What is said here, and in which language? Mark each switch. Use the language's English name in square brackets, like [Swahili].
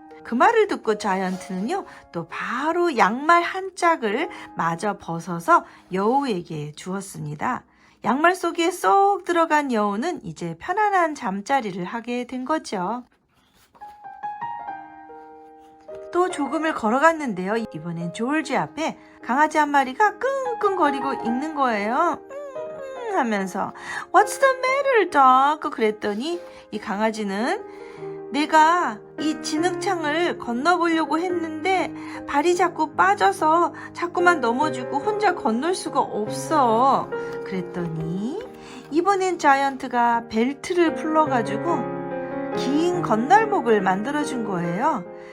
[Korean] 그 말을 듣고 자이언트는요 또 바로 양말 한 짝을 마저 벗어서 여우에게 주었습니다. 양말 속에 쏙 들어간 여우는 이제 편안한 잠자리를 하게 된 거죠. 또 조금을 걸어갔는데요. 이번엔 조지 앞에 강아지 한 마리가 끙끙거리고 있는 거예요. 하면서 [English] What's the matter, dog? [Korean] 그랬더니 이 강아지는 내가 이 진흙창을 건너보려고 했는데 발이 자꾸 빠져서 자꾸만 넘어지고 혼자 건널 수가 없어. 그랬더니 이번엔 자이언트가 벨트를 풀러가지고 긴 건널목을 만들어준 거예요.